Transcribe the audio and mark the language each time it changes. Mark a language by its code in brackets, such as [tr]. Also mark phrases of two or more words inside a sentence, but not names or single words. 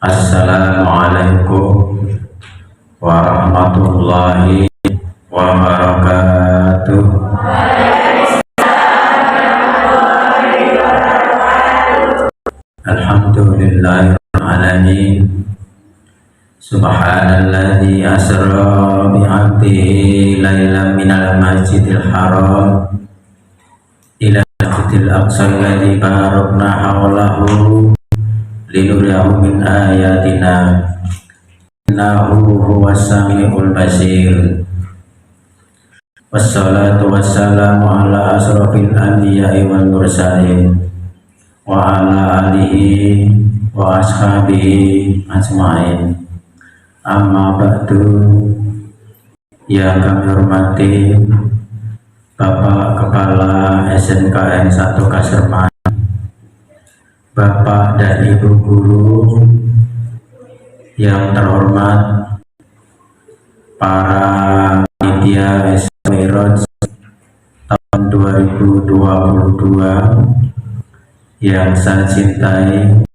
[ar] السلام عليكم ورحمة الله وبركاته. الحمد لله رب العالمين. سبحان الذي أسرى بعبده ليلا من المسجد الحرام إلى المسجد الأقصى الذي باركنا حوله لنريه من آياتنا إنه هو السميع البصير. والصلاة والسلام على أشرف الأنبياء والمرسلين وعلى آله وأصحابه أجمعين. أما بعد. [id] Yang kami hormati Bapak Kepala SMKN 1 Kaserman, Bapak dan Ibu guru yang terhormat, para media Miraj tahun 2022 yang saya cintai,